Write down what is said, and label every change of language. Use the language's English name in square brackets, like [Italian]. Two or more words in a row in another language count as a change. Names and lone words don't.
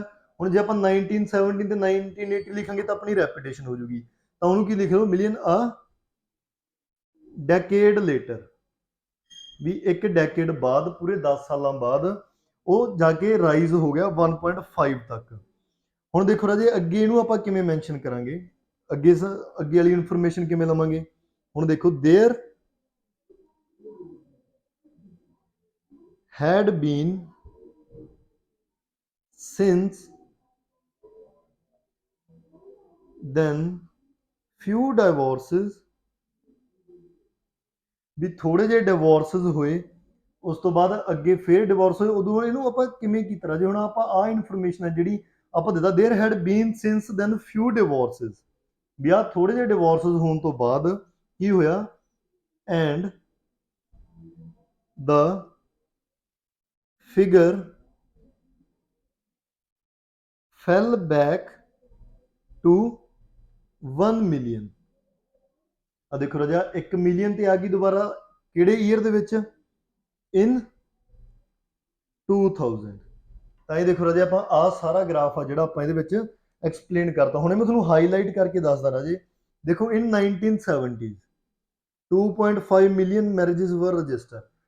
[Punjabi] ਹੁਣ ਜੇ ਆਪਾਂ 1970 ਤੇ 1980 ਲਿਖਾਂਗੇ ਤਾਂ ਆਪਣੀ ਰੈਪੀਟੇਸ਼ਨ ਹੋ ਜੂਗੀ, ਤਾਂ ਉਹਨੂੰ ਕੀ ਲਿਖ ਲਓ [English] million a decade later. [Punjabi] ਵੀ ਇੱਕ ਡੈਕੇਡ ਬਾਅਦ, ਪੂਰੇ 10 ਸਾਲਾਂ ਬਾਅਦ ਉਹ ਜਾ ਕੇ ਰਾਈਜ਼ ਹੋ ਗਿਆ 1.5 ਤੱਕ। ਹੁਣ ਦੇਖੋ ਰਾਜੇ ਅੱਗੇ ਇਹਨੂੰ ਆਪਾਂ ਕਿਵੇਂ ਮੈਂਸ਼ਨ ਕਰਾਂਗੇ, ਅੱਗੇ ਵਾਲੀ ਇਨਫੋਰਮੇਸ਼ਨ ਕਿਵੇਂ ਲਵਾਂਗੇ। ਹੁਣ ਦੇਖੋ [English] there had been since then few divorces, [Punjabi] ਵੀ ਥੋੜੇ ਜਿਹੇ ਡਿਵੋਰਸਸ ਹੋਏ, ਉਸ ਤੋਂ ਬਾਅਦ ਅੱਗੇ ਫੇਰ ਡਿਵੋਰਸ ਹੋਏ। ਉਦੋਂ ਇਹਨੂੰ ਆਪਾਂ ਕਿਵੇਂ ਕੀਤਾ ਰਾਜੇ, ਹੁਣ ਆਪਾਂ ਆਹ ਇਨਫੋਰਮੇਸ਼ਨ ਹੈ ਜਿਹੜੀ ਆਪਾਂ ਦਿੱਤਾ [English] there had been since then few divorces, [Punjabi] ਵੀ ਆਹ ਥੋੜੇ ਜਿਹੇ ਡਿਵੋਰਸਸ ਹੋਣ ਤੋਂ ਬਾਅਦ ਕੀ ਹੋਇਆ [English] and the figure fell back to 1 million. [Punjabi] ਆ ਦੇਖੋ ਰਾਜਾ 1 ਮਿਲੀਅਨ ਤੇ ਆ ਗਈ ਦੁਬਾਰਾ ਕਿਹੜੇ ਈਅਰ ਦੇ ਵਿੱਚ ਇਨ 2000। ਤਾਂ ਇਹ ਦੇਖੋ ਰਾਜੇ ਆਪਾਂ ਆਹ ਸਾਰਾ ਗ੍ਰਾਫ ਆ ਜਿਹੜਾ ਆਪਾਂ ਇਹਦੇ ਵਿੱਚ ਐਕਸਪਲੇਨ ਕਰਤਾ। ਹੁਣ ਇਹ ਮੈਂ ਤੁਹਾਨੂੰ ਹਾਈਲਾਈਟ ਕਰਕੇ ਦੱਸਦਾ ਰਾਜੇ। ਦੇਖੋ [English] in 1970 2.5 million marriages were register.